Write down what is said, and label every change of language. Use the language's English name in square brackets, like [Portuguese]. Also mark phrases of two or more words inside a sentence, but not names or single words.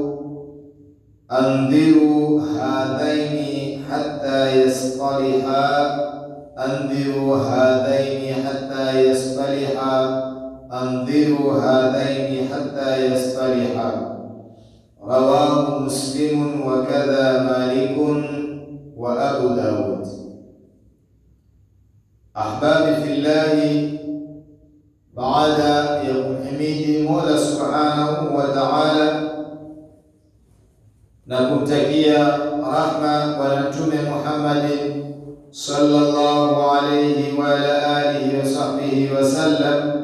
[Arabic] أنذروا هذين حتى يصطلحا، أنذروا هذين حتى يصطلحا، أنذروا هذين حتى يصطلحا. رواه مسلم وكذا مالك وأبو داود. أحبابي في الله، [Swahili] baada ya kumhimidi Mola [Arabic] سبحانه وتعالى [Swahili] na kumtakia rahma Bwana Mtume Muhammad [Arabic] صلى الله عليه وعلى آله وصحبه وسلم,